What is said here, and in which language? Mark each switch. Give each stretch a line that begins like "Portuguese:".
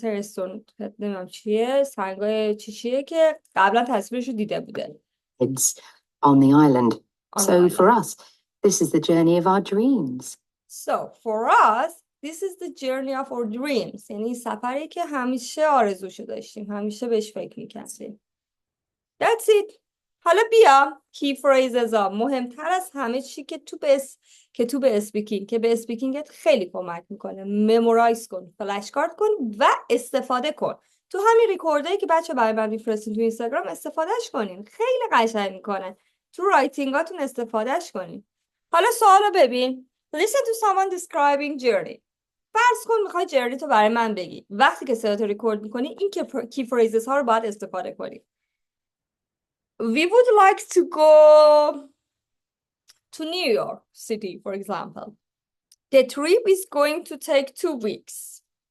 Persian: این سر استون هد نمیم چیه، سنگای چیه که قبلا تصویرشو دیده بوده.
English: Heads on the island. So for us, this is the journey of our dreams. So for us, this is the journey of our dreams.
Persian: یعنی سفری که همیشه آرزوشو داشتیم، همیشه بهش فکر می‌کردیم.
English: That's it.
Persian: حالا بیا کی phrases ها مهمتر از همه چی که تو به اسپیکینگ که به اسپیکینگت خیلی کمک میکنه. ممورایز کن، فلش کارت کن و استفاده کن. تو همین ریکوردایی که بچه برای من میفرستین تو اینستاگرام استفادهش کنین. خیلی قشنگ میکنه. تو رایتینگاتون استفادهش کنین. حالا سوالو ببین.
English: Listen to someone describing journey.
Persian: فرض کن میخوای جرنی تو برای من بگی. وقتی که صداتو ریکورد میکنی این کی phrases ها رو باید استفاده کنی.
English: We would like to go to New York City, for example. The trip is going to take 2 weeks.